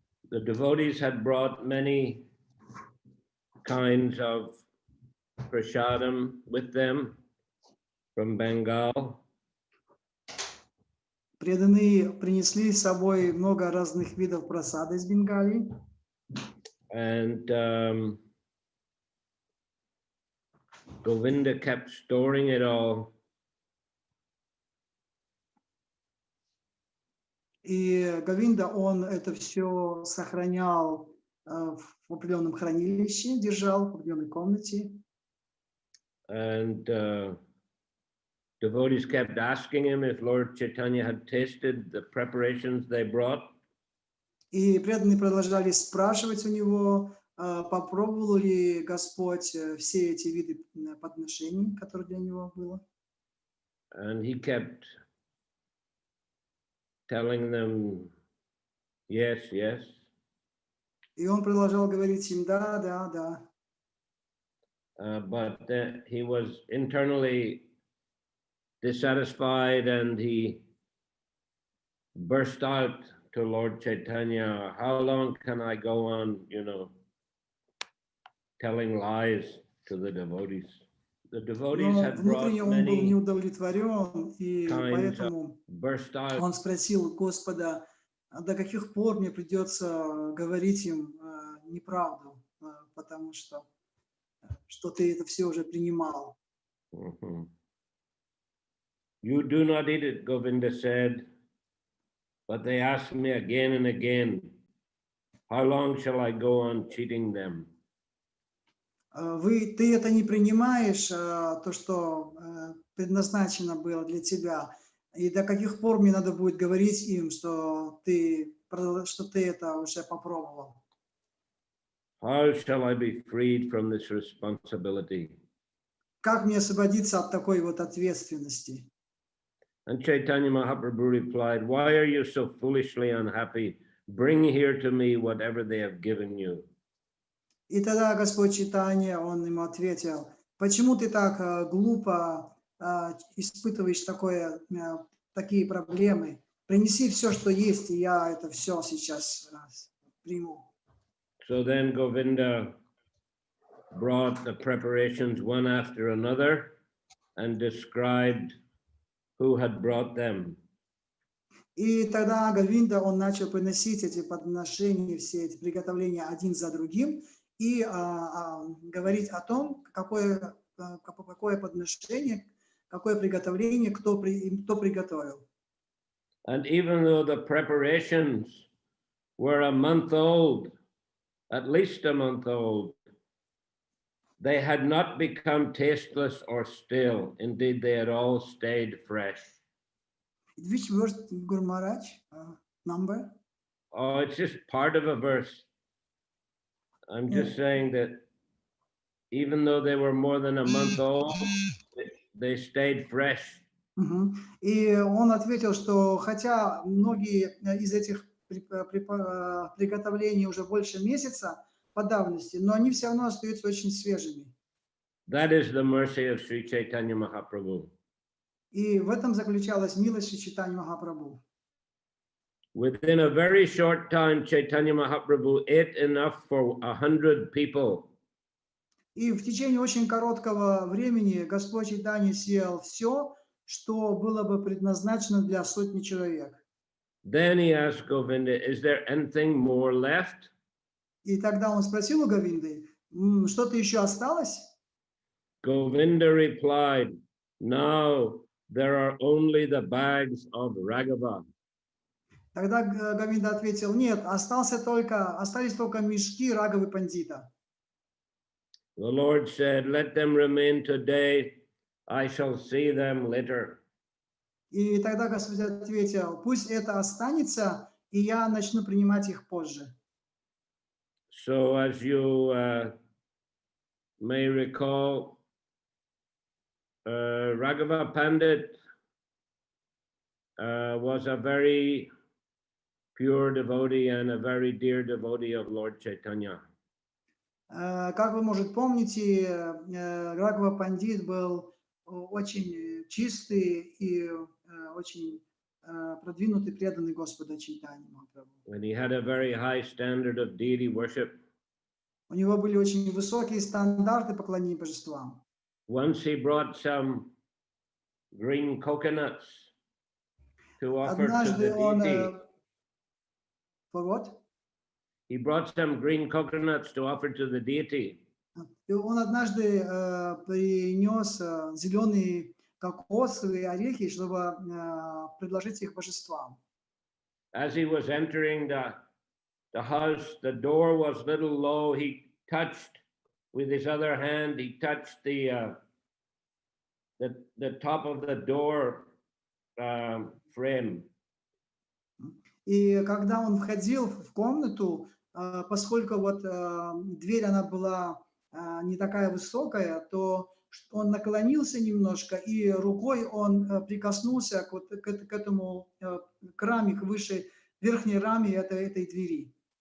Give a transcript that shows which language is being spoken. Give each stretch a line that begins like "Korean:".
English: the devotees had brought many kinds of prasadam with them from Bengal.
Russian: Преданные принесли с собой много разных видов прасада из Бенгалии.
English: And Govinda kept storing it all.
Russian: И Говинда, он это все сохранял в определенном хранилище, держал в определенной комнате.
English: And devotees kept asking him if Lord Chaitanya had tasted the preparations they brought.
Russian: И преданные продолжали спрашивать у него, попробовал ли Господь все эти виды подношений, которые для него было.
English: And he kept telling them, yes, yes.
Russian: И он продолжал говорить им, да, да, да.
English: But he was internally dissatisfied, and he burst out to Lord Chaitanya, how long can I go on, telling lies to the devotees? The devotees had brought
Russian: внутренне он был
English: many
Russian: неудовлетворен, и
English: kinds
Russian: поэтому
English: of burst out.
Russian: он спросил Господа, до каких пор мне придется говорить им неправду, потому что ты это все уже принимал.
English: You do not eat it, Govinda said, but they ask me again and again, how long shall I go on cheating them?
Russian: Ты это не принимаешь, то, что предназначено было для тебя, и до каких пор мне надо будет говорить им, что ты это уже попробовал?
English: How shall I be freed from this responsibility?
Russian: Как мне освободиться от такой вот ответственности?
English: And Chaitanya Mahaprabhu replied, why are you so foolishly unhappy? Bring here to me whatever they have given you.
Russian: И тогда Господь Чайтанья, он ему ответил, почему ты так глупо испытываешь такие проблемы? Принеси все, что есть, и я это все сейчас приму.
English: So then Govinda brought the preparations one after another and described who had brought them.
Russian: И тогда Говинда, он начал приносить эти подношения, все эти приготовления один за другим, и говорить о том, какое подношение, какое приготовление, кто приготовил.
English: And even though the preparations were a month old, at least a month old, they had not become tasteless or stale. Indeed, they had all stayed fresh. Which verse, Guru Maharaj? Number? Oh, it's just part of a verse. I'm just saying that even though they were more than a month old, they stayed fresh.
Russian: И он ответил, что хотя многие из этих приготовлений уже больше месяца по давности, но они все равно остаются очень свежими.
English: That is the mercy of Sri Chaitanya Mahaprabhu.
Russian: И в этом заключалась милость Шри Чайтаньи Махапрабху.
English: Within a very short time, Chaitanya Mahaprabhu ate enough for 100 people.
Russian: И в течение очень короткого времени Господь Чайтанья съел все, что было бы предназначено для сотни человек.
English: Then he asked Govinda, is there anything more left?
Russian: И тогда он спросил у Говинды, что-то еще осталось?
English: Govinda replied, no, there are only the bags of Raghava.
Russian: Тогда Говинда ответил, нет, остались только мешки Рагавы Пандита.
English: The Lord said, let them remain today, I shall see them later.
Russian: И тогда Господь ответил, пусть это останется, и я начну принимать их позже.
English: So as you may recall, Raghava Pandit was a very pure devotee and a very dear devotee of Lord Chaitanya.
Russian: Как вы, может, помните, Рагава Пандит был очень чистый и очень продвинутый, преданный Господа Чайтаньи Махапрабху.
English: And he had a very high standard of deity worship.
Russian: У него были очень высокие стандарты поклонения божествам.
English: Once he brought some green coconuts to offer to
Russian: Однажды
English: the
Russian: он...
English: deity.
Russian: Вот.
English: He brought some green coconuts to offer to the deity.
Russian: И он однажды принес зеленые кокосовые орехи, чтобы предложить их божествам.
English: As he was entering the house, the door was a little low. He touched with his other hand. He touched the top of the door frame.
Russian: И когда он входил в комнату, поскольку вот дверь она была не такая высокая, то он наклонился немножко и рукой он прикоснулся к этому к раме, к высшей верхней раме этой двери.